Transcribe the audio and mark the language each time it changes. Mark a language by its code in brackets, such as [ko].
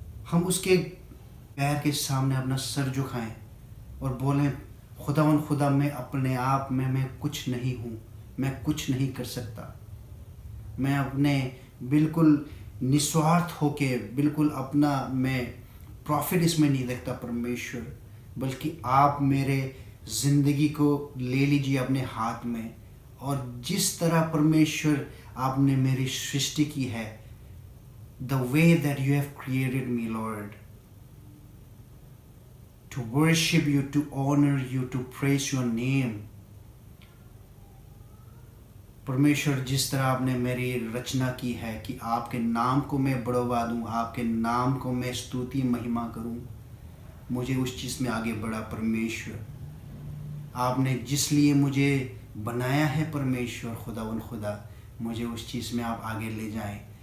[hi] हम उसके पैर के सामने अपना सर झुकाएं और बोलें खुदा मैं अपने आप में मैं कुछ नहीं हूँ, मैं कुछ नहीं कर सकता। मैं अपने बिल्कुल निस्वार्थ होके, बिल्कुल अपना मैं प्रॉफिट इसमें नहीं देखता परमेश्वर, बल्कि आप मेरे ज़िंदगी को ले लीजिए अपने हाथ में। और जिस तरह परमेश्वर आपने मेरी सृष्टि की है, [en] the way that you have created me, Lord, to worship you, to honor you, to praise your name. [hi] परमेश्वर जिस तरह आपने मेरी रचना की है कि आपके नाम को मैं बढ़वा दूं, आपके नाम को मैं स्तुति महिमा करूं, मुझे उस चीज़ में आगे बढ़ा परमेश्वर। आपने जिस लिए मुझे बनाया है परमेश्वर खुदा, मुझे उस चीज़ में आप आगे ले जाएं।